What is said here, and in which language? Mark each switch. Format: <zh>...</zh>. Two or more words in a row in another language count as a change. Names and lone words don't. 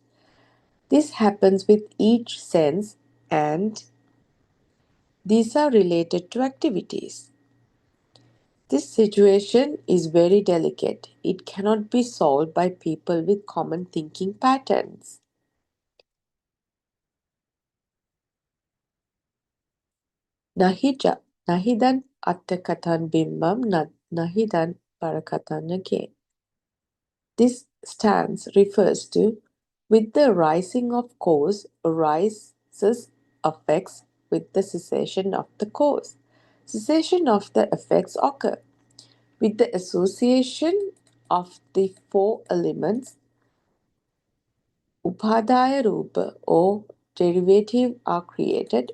<en>This happens with each sense, and these are related to activities. This situation is very delicate. It cannot be solved by people with common thinking patterns.</en> <pi>Nahidan attakatan bimbam nahidan parakatan.</pi> <en>This stance refers to with the rising of cause arises effects with the cessation of the cause. Cessation of the effects occur. With the association of the four elements,</en> <pi>Upadaya Rupa</pi> <en>or derivative are created.</en>